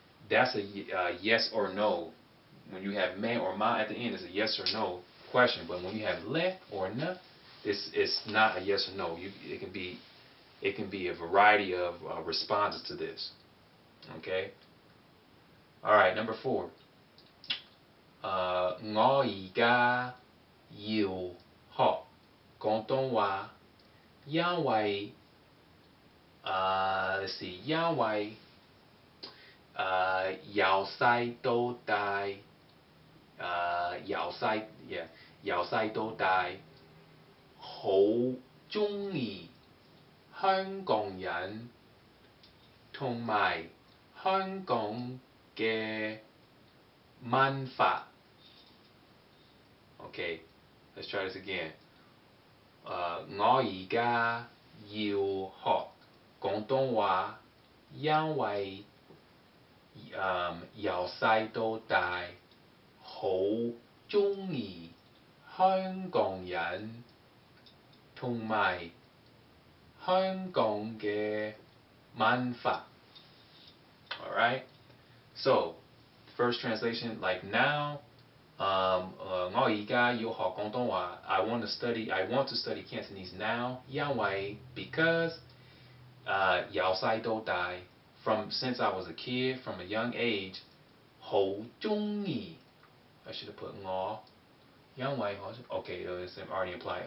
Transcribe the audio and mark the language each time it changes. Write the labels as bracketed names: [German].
[English] That's a yes or no. When you have me or ma at the end, it's a yes or no question. But when you have le or na, it's not a yes or no. It can be a variety of responses to this. Okay. All right. Number 4. [Cantonese] 我而家要學廣東話，因為 [English] let's see， [Cantonese] 因為由細到大。由細到大好鍾意香港人同埋香港嘅文化。 [English] Okay, let's try this again. [Cantonese] 我而家要學廣東話，因為由細到大好鍾意香港人同埋香港嘅文化。 [English] Alright? So, first translation, like now, [Cantonese] 我而家要學廣東話。 [English] I want to study Cantonese now. 因為 because 由細到大 since I was a kid, from a young age, 好鍾意 I should have put 我，因為okay, it's already implied.